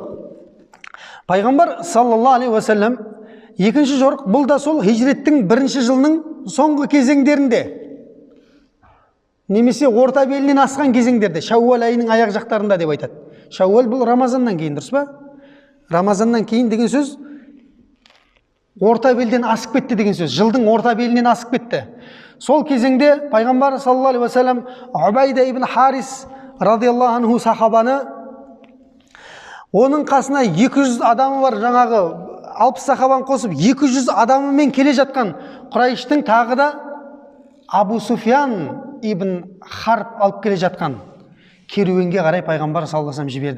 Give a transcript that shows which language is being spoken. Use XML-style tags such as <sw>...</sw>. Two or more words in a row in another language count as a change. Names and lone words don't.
<kk>Пайғамбар</kk> <ar>صلى الله عليه وسلم</ar> <kk>екінші жорық, бұл да сол хижреттің бірінші жылының соңғы кезеңдерінде, немесе орта белінен асқан кезеңдерде, Шәуәл айының аяқ жақтарында деп айтады. Шәуәл бұл Рамазаннан кейін, дұрыс па? Рамазаннан кейін деген сөз орта белден асып кетті деген сөз. Жылдың орта белінен асып кетті. Сол кезеңде пайғамбар</kk> <ar>صلى الله عليه وسلم</ar> <kk>Убайда ибн Харис</kk> <ar>رضي الله عنه</ar> <kk>сахабаны, оның қасына 200 адамы бар, жаңағы 60 сахабаны қосып 200 адамымен келе жатқан Құрайыштың тағы да Абу Суфиян ибн Харб алып келе жатқан керуенге қарай пайғамбар</kk> <ar>صلى الله عليه وسلم</ar> <kk>жіберді.</kk>